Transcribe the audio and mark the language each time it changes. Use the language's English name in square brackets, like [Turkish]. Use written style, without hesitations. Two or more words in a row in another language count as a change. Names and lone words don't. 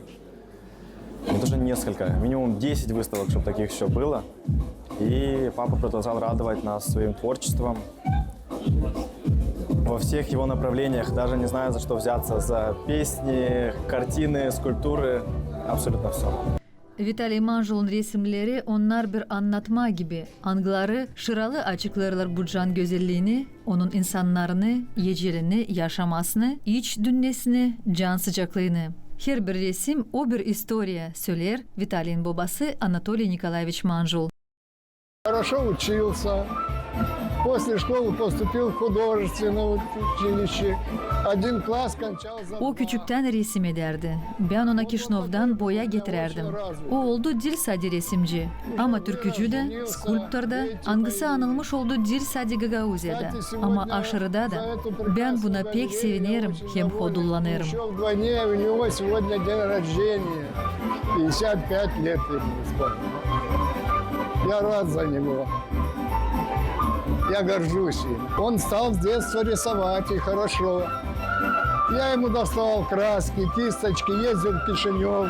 [Russian] Не даже несколько, минимум 10 выставок, чтобы таких еще было. И папа продолжал радовать нас своим творчеством во всех его направлениях. Даже не знаю, за что взяться. За песни, картины, скульптуры, абсолютно все. [Gagauz] Vitaliy Manjul'un resimleri onlar bir anlatma gibi. Angıları şıralı açıklarlar bu can güzelliğini, onun insanlarını, yecelini, yaşamasını, iç dünnesini, can sıcaklığını. Her bir resim o bir istoriya, söyler Vitaliy'in babası Anatoliy Nikolaevich Manjul. [Russian] Хорошо учился. После школы поступил в художественное училище. Один класс кончал за [Gagauz] O küçükten resim ederdi. Ben ona Kişnov'dan boya getirerdim. O oldu Dilsadi resimci. Ama türkücü de, skulptör de, angısı anılmış oldu Dilsadi Gagauzya'da. Ama aşırıda da. Ben buna pek sevinirim, hem hodullanırım. [Russian] Вдвойне у него сегодня день рождения. 55 лет ему исполнилось. Я рад за него. Я горжусь им. Он стал с детства рисовать, и хорошо. Я ему достал краски, кисточки, ездил в Кишинев.